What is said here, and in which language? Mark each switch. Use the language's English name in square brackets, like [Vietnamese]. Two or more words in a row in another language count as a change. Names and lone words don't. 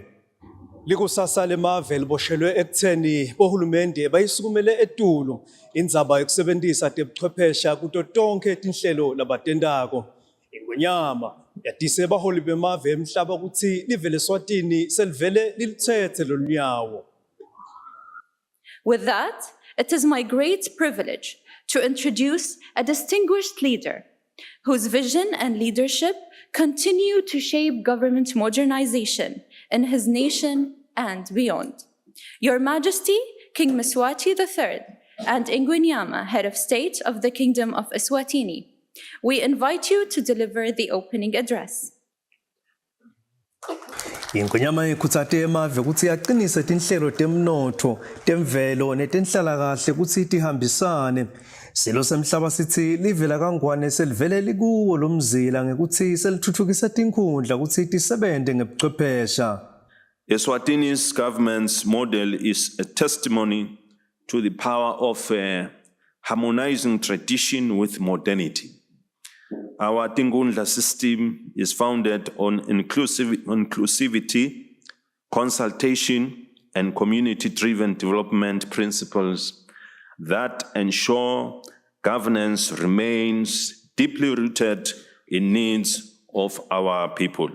[Swati] Likusasa lemave liboshelwe ekutheni bohulumende bayisukumele etulo indzaba yokusebentisa tebuchwephesha kuto tonke tinhlelo labatendako. Ingonyama yatise baholi bemave emhlaba ukuthi live leSwatini selivele lilithethe lolunyawo. [English] With that, it is my great privilege to introduce a distinguished leader whose vision and leadership continue to shape government modernization in his nation and beyond. Your Majesty, King Mswati III, and Ingwenyama, Head of State of the Kingdom of Eswatini, we invite you to deliver the opening address. [Swati] Ingonyama ikhutsate emave kutsi yaqinise tinhlelo temnotho, temvelo netenhlalakahle kutsi tihambisane. Silo semhlaba sithi livela kangwane selivele likuwo lo mzila ngekutsi selithuthukisa tinkhundla kutsi tisebente ngebuchwephesha. [English] Eswatini's government's model is a testimony to the power of harmonizing tradition with modernity. Our Tingundla system is founded on inclusivity, consultation, and community-driven development principles that ensure governance remains deeply rooted in needs of our people.